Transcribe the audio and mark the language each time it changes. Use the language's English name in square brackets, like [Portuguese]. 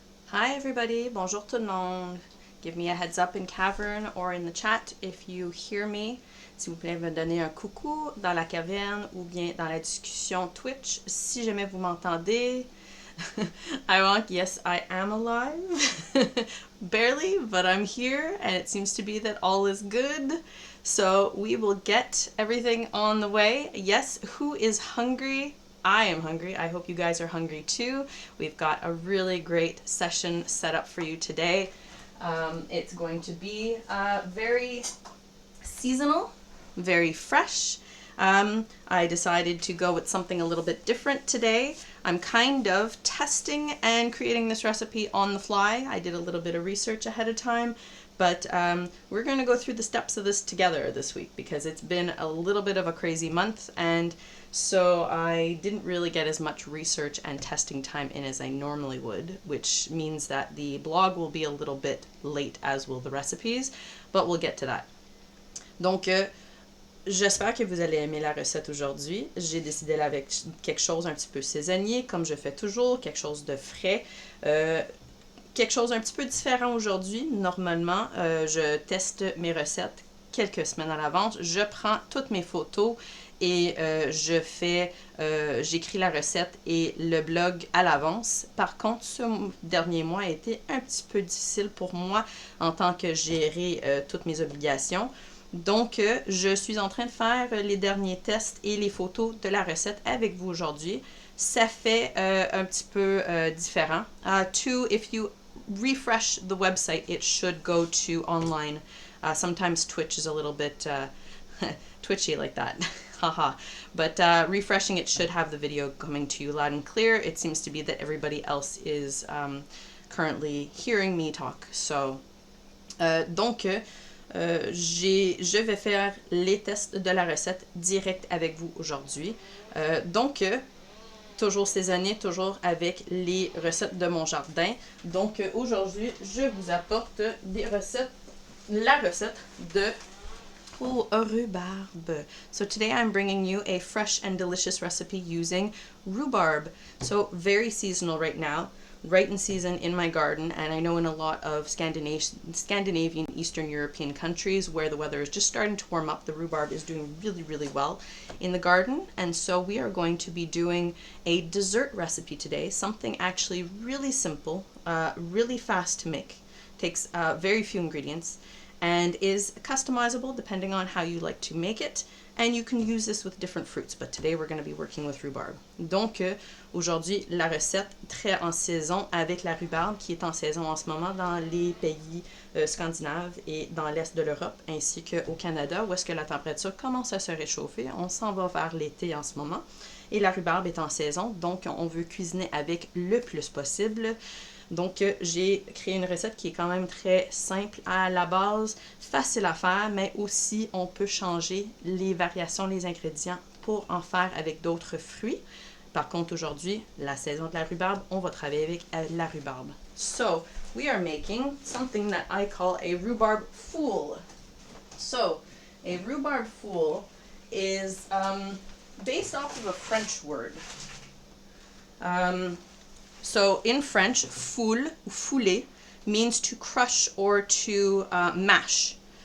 [English] Hi everybody, [French] bonjour tout le monde. [English] Give me a heads up in cavern or in the chat if you hear me. [French] S'il vous plaît, me donner un coucou dans la caverne ou bien dans la discussion Twitch si jamais vous m'entendez. [English] I want, yes, I am alive. Barely, but I'm here and it seems to be that all is good. So we will get everything on the way. Yes, who is hungry? I am hungry. I hope you guys are hungry too. We've got a really great session set up for you today. It's going to be very seasonal, very fresh. I decided to go with something a little bit different today. I'm kind of testing and creating this recipe on the fly. I did a little bit of research ahead of time, but we're going to go through the steps of this together this week because it's been a little bit of a crazy month, and so I didn't really get as much research and testing time in as I normally would, which means that the blog will be a little bit late, as will the recipes, but we'll get to that. [French] Donc, j'espère que vous allez aimer la recette aujourd'hui. J'ai décidé d'aller avec quelque chose un petit peu saisonnier, comme je fais toujours, quelque chose de frais. Quelque chose un petit peu différent aujourd'hui. Normalement, je teste mes recettes quelques semaines à l'avance. Je prends toutes mes photos et j'écris la recette et le blog à l'avance. Par contre, ce dernier mois a été un petit peu difficile pour moi en tant que gérer toutes mes obligations. Donc, je suis en train de faire les derniers tests et les photos de la recette avec vous aujourd'hui. Ça fait un petit peu différent. [English] If you refresh the website, it should go to online. Sometimes Twitch is a little bit twitchy like that. Haha. But refreshing it should have the video coming to you loud and clear. It seems to be that everybody else is currently hearing me talk. [French] So, donc, je vais faire les tests de la recette direct avec vous aujourd'hui. Donc, toujours saisonnier, toujours avec les recettes de mon jardin. Donc, aujourd'hui, je vous apporte la recette de rhubarbe. [English] So today I'm bringing you a fresh and delicious recipe using rhubarb. So very seasonal right now. Right in season in my garden, and I know in a lot of Scandinavian, Eastern European countries where the weather is just starting to warm up, the rhubarb is doing really, really well in the garden. And so we are going to be doing a dessert recipe today, something actually really simple, really fast to make, takes very few ingredients, and is customizable depending on how you like to make it. And you can use this with different fruits, but today we're going to be working with rhubarb. [French] Donc, aujourd'hui, la recette très en saison avec la rhubarbe qui est en saison en ce moment dans les pays scandinaves et dans l'est de l'Europe, ainsi qu'au Canada, où est-ce que la température commence à se réchauffer. On s'en va vers l'été en ce moment. Et la rhubarbe est en saison, donc on veut cuisiner avec le plus possible. Donc, j'ai créé une recette qui est quand même très simple à la base, facile à faire, mais aussi on peut changer les variations, les ingrédients pour en faire avec d'autres fruits. Par contre, aujourd'hui, la saison de la rhubarbe, on va travailler avec la rhubarbe. [English] So, we are making something that I call a rhubarb fool. So, a rhubarb fool is based off of a French word. So in French, foule, fouler, means to crush or to mash.